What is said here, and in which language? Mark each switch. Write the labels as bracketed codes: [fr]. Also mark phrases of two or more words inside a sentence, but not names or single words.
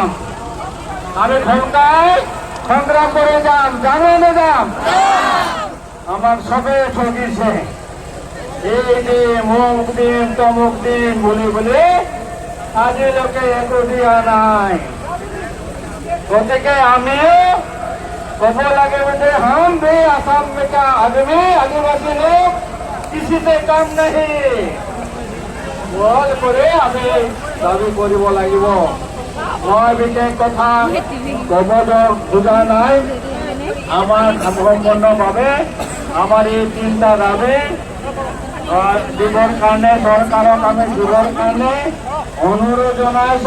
[as] আমি সদায় সংগ্ৰাম কৰি যাম, জানো নাযাম? আমাক চবে ঠগিছে, এই দিম মুখ দিম তমুক দিম বুলি আজিলৈকে একো দিয়া নাই। গতিকে আমিও কব লাগিব যে [hi] हम भी आसाम में का आदमी आदिवासी लोग किसी से कम नहीं [as] বল করে আমি দাবী কৰিব লাগিব। মই বিশেষ কথা কব খোজা নাই। আমাৰ সম্পূৰ্ণভাৱে আমাৰ এই তিনিটা দাবী দিবৰ কাৰণে চৰকাৰক আমি দিবৰ কাৰণে অনুৰোধ জনাইছো।